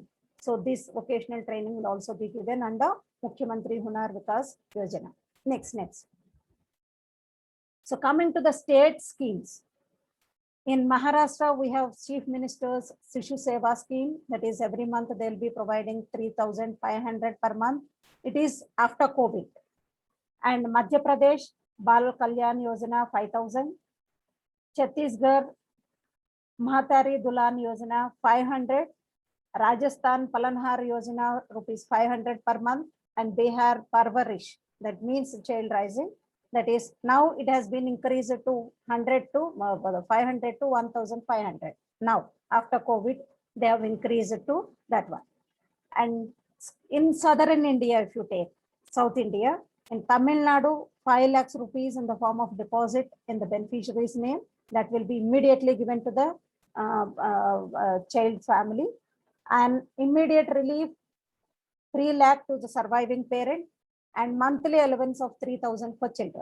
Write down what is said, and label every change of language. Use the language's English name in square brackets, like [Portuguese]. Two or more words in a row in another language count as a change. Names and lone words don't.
[English] So this vocational training will also be given under Mukhyamantri Hunar Vikas Yojana. Next. So coming to the state schemes. In Maharashtra, we have Chief Minister's Sishu Seva scheme. That is every month they'll be providing 3,500 per month. It is after COVID. And Madhya Pradesh, Bal Kalyan Yojana 5,000. Chhattisgarh, Mahatari Dulan Yojana 500. Rajasthan Palanhar Yojana rupees 500 per month. And Bihar Parvarish, that means child rising. That is now it has been increased to 500 to 1,500. Now after COVID, they have increased to that one. And in southern India, if you take South India, In Tamil Nadu, 5 lakhs rupees in the form of deposit in the beneficiary's name that will be immediately given to the child family, and immediate relief 3 lakh to the surviving parent, and monthly allowance of 3,000 for children.